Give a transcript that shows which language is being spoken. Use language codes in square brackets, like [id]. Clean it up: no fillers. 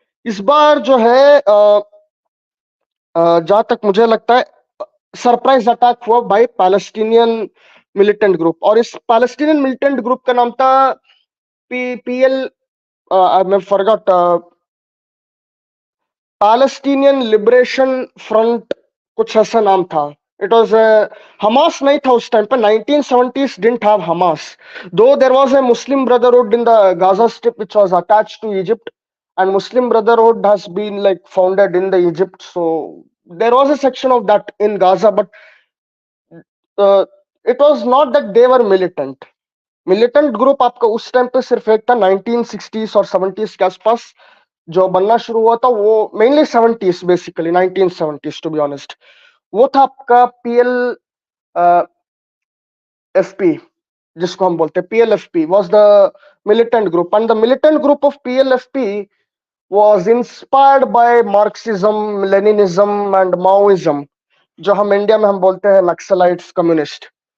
[hi] इस बार जो है जहां तक मुझे लगता है सरप्राइज अटैक हुआ [en] by Palestinian militant group, [hi] और इस पैलेस्टीनियन मिलिटेंट ग्रुप का नाम था पीएल, मैं फॉरगॉट, पैलेस्टीनियन लिबरेशन फ्रंट, कुछ ऐसा नाम था. [en] It was [hi] Hamas नहीं था उस टाइम पे. [en] 1970s didn't have Hamas, though there was a Muslim Brotherhood in the Gaza Strip which was attached to Egypt, and Muslim Brotherhood has been like founded in the Egypt, so there was a section of that in Gaza, but it was not that they were militant. [hi] Militant group आपका उस time पे सिर्फ एक था 1960s और 70s के आसपास जो बनना शुरू हुआ था, वो mainly 70s, basically 1970s [en] To be honest. [hi] वो था आपका पीएल एफपी, जिसको हम बोलते हैं पीएलएफपी, [en] was the militant group, and the militant group of PLFP was inspired by Marxism, Leninism and Maoism, [hi] जो हम इंडिया में हम बोलते हैं नक्सलाइट्स, कम्युनिस्ट.